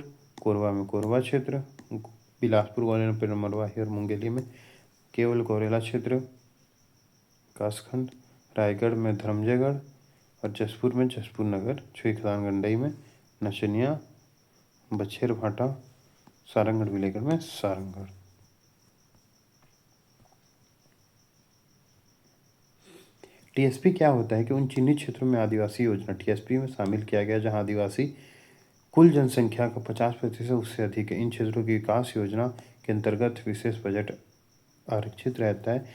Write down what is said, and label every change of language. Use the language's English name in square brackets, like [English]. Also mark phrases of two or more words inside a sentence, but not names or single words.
[Hindi] कोरबा में कोरबा क्षेत्र। बिलासपुर ग्वालियर मरवाही और मुंगेली में केवल गौरेला क्षेत्र कासखंड। रायगढ़ में धर्मजयगढ़ और जसपुर में जसपुर नगर। छुईखदान गंडई में नचनिया बछेर भाटा। सारंगढ़ विलेगढ़ में सारंगढ़। TSP क्या होता है कि उन चिन्हित क्षेत्रों में आदिवासी योजना TSP में शामिल किया गया जहां आदिवासी कुल जनसंख्या का 50% उससे अधिक है। इन क्षेत्रों की विकास योजना के अंतर्गत विशेष बजट आरक्षित रहता है।